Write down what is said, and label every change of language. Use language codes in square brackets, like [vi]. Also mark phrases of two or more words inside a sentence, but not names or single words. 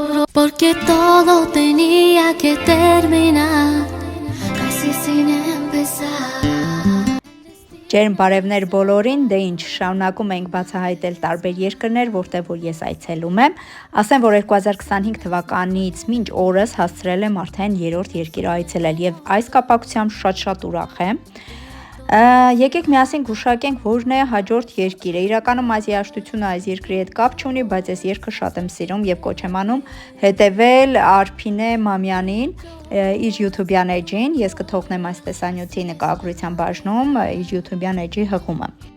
[es] Porque todo tenía que terminar, casi sin empezar. [hy] Ջերմ բարևներ բոլորին, դե ինչ, շարունակում ենք բացահայտել տարբեր երկրներ, որտեղ որ ես այցելում եմ։ Ասեմ, որ 2025 թվականից մինչ օրս հասցրել եմ արդեն 3-րդ երկիր այցելել եւ այս կապակցությամբ շատ ուրախ եմ։ Եկեք միասին գուշակենք որն է հաջորդ երկիրը։ Իրականում այս երաժշտությունը այս երկրի հետ կապ չունի, բայց ես երգը շատ եմ սիրում եւ կոչ եմ անում հետեւել Արփինե Մամյանին իր YouTube-յան էջին։ Ես կթողնեմ այս տեսանյութի նկարագրության բաժնում իր YouTube-յան էջի հղումը։